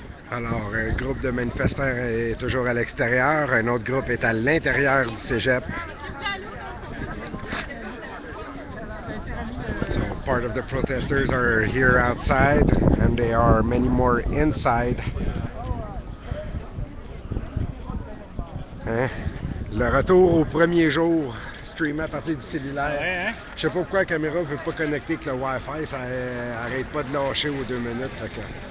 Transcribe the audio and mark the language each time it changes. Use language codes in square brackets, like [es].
[fr] Alors, un groupe de manifestants est toujours à l'extérieur, un autre groupe est à l'intérieur du cégep. [en] So, part of the protesters are here outside, and there are many more inside. [fr] Hein? Le retour au premier jour, streamé à partir du cellulaire. Ouais, hein? Je sais pas pourquoi la caméra ne veut pas connecter avec le Wi-Fi, ça arrête pas de lâcher aux 2 minutes. Fait que...